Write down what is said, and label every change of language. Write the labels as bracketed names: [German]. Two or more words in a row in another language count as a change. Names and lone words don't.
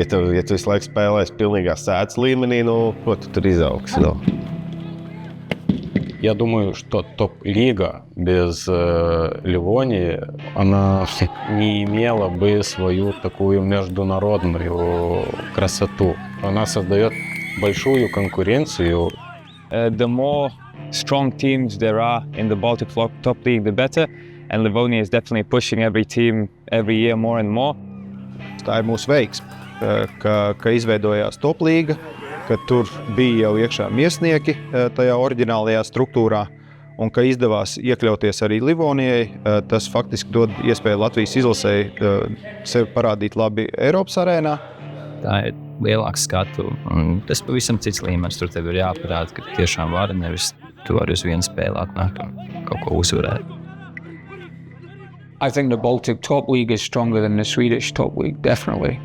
[Latvian] Ja tu visu laiku spēlēsi pilnīgā sēdes līmenī, ko tu tur izaugsi? [Russian] Я думаю, что топ-лига без Ливонии, она не имела бы свою такую международную красоту. Она создает большую конкуренцию. [English] The more strong teams there are in the Baltic Top League, the better. And Livonia is definitely pushing every team every year more and more. [Latvian] Tā ir mūsu veiksme, ka izveidojās top līga, ka tur bija jau iekšā Miesnieki tajā oriģinālajā struktūrā un ka izdevās iekļauties arī Livonijai. Tas faktiski dod iespēju Latvijas izlasēji sevi parādīt labi Eiropas arēnā. Tā ir lielāka skatu, un tas pavisam cits līmenis. Tur tev ir jāparāda, ka tiešām vari, nevis tu vari uz vienu spēli atnākt un kaut ko uzvarēt. [English] I think the Baltic top league is stronger than the Swedish top league, definitely.